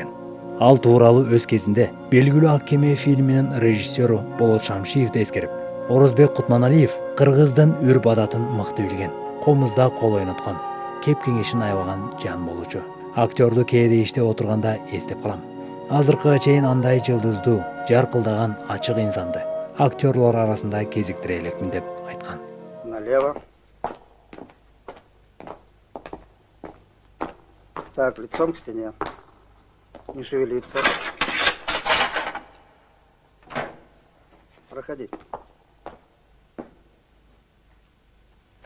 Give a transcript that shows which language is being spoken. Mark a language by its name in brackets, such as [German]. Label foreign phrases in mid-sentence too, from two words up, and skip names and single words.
[Kyrgyz] Ал тууралуу өз кезинде белгилүү Ак кеме фильминин режиссеру Болот Шамшиевди эскерип, Орозбек Кутманалиев кыргыздын үрп адатын мыкты билген, комузда кол ойноткон, кеп кеңешин аябаган жан болчу. Актёрду кээде иштеп отурганда эстеп калам. Азыркыга чейин андай жылдыздуу, жаркылдаган ачык инсанды актёрлор арасында кезиктире элекмин деп айткан. [Russian] Налево. Так, лицом к стене. Не шевелиться. Проходи.